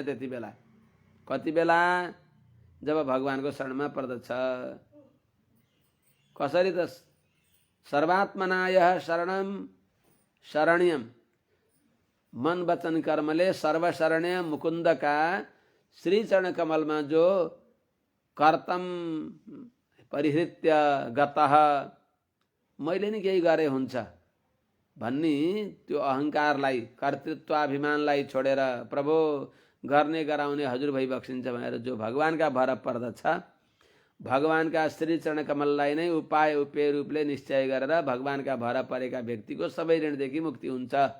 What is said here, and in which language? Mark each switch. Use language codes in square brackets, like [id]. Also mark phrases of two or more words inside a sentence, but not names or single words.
[ne] त्यति बेला कति बेला जब भगवानको शरणमा पर्दछ। कसरी त [sa] सर्वात्मनाय शरणम शरण्यम [ne] मन वचन कर्मले सर्वशरण्य मुकुन्दका श्री चरण कमलमा [sa] जो कर्तम परिहृत्य गतः [ne] मैले नि केही गरे हुन्छ भन्ने त्यो अहङ्कारलाई, कर्तृत्वाभिमानलाई छोडेर प्रभु गर्ने गराउने हजुर भइबक्सिन्छ भनेर जो भगवानका भर पर्दछ, भगवानका श्री चरण कमललाई नै उपाय उपेय रूपले निश्चय गरेर भगवानका भर परेका व्यक्तिको सबै ऋणदेखि मुक्ति हुन्छ।